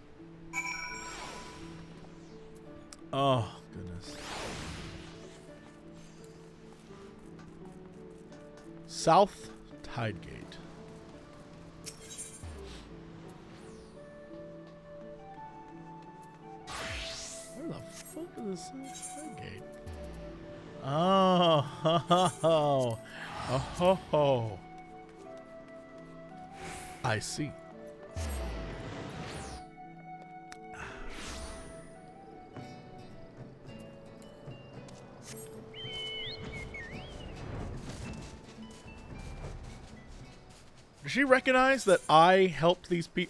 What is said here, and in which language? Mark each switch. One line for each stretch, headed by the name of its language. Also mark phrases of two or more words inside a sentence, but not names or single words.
English: Oh, goodness. South Tygate. Where the fuck is this South Tygate? Oh, ho, ho, ho. Oh, ho, ho. I see. Does she recognize that I helped these people?